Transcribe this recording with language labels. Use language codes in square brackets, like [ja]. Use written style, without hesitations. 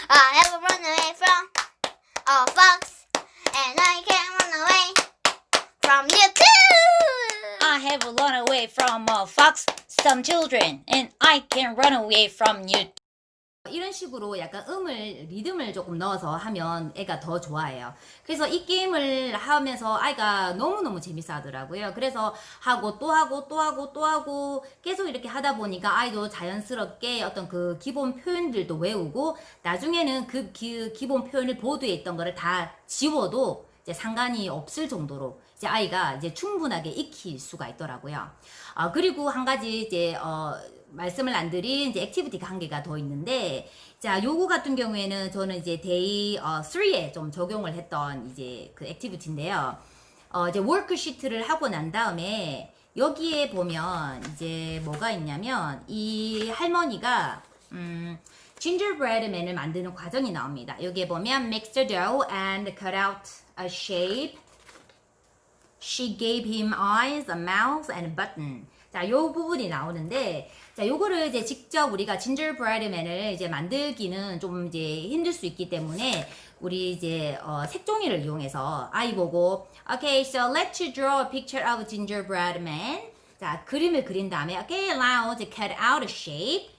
[en] I have run away from a fox, and I can run away from you too. I have run away from a fox, some children, and I can run away from you. [ko] 이런 식으로 약간 리듬을 조금 넣어서 하면 애가 더 좋아해요. 그래서 이 게임을 하면서 아이가 너무너무 재밌어 하더라고요. 그래서 하고 또 하고 계속 이렇게 하다 보니까 아이도 자연스럽게 어떤 그 기본 표현들도 외우고 나중에는 그 기본 표현을 보드에 있던 거를 다 지워도 이제 상관이 없을 정도로 이제 아이가 이제 충분하게 익힐 수가 있더라고요. 그리고 한 가지 이제 말씀을 안 드린 이제 액티비티가 한 개가 더 있는데, 자, 요거 같은 경우에는 저는 이제 데이 3에 좀 적용을 했던 이제 그 액티비티인데요. 이제 워크시트를 하고 난 다음에 여기에 보면 이제 뭐가 있냐면 이 할머니가 gingerbreadman을 만드는 과정이 나옵니다. 여기에 보면 [en] mix the dough and cut out a shape. She gave him eyes, a mouth, and a button. [ko] 자, 요 부분이 나오는데, 자, 요거를 이제 직접 우리가 진저브레드맨을 이제 만들기는 좀 이제 힘들 수 있기 때문에 우리 이제 색종이를 이용해서 아이 보고 [en] Okay, so let's draw a picture of a gingerbread man. [ko] 자, 그림을 그린 다음에 [en] Okay, now to cut out a shape.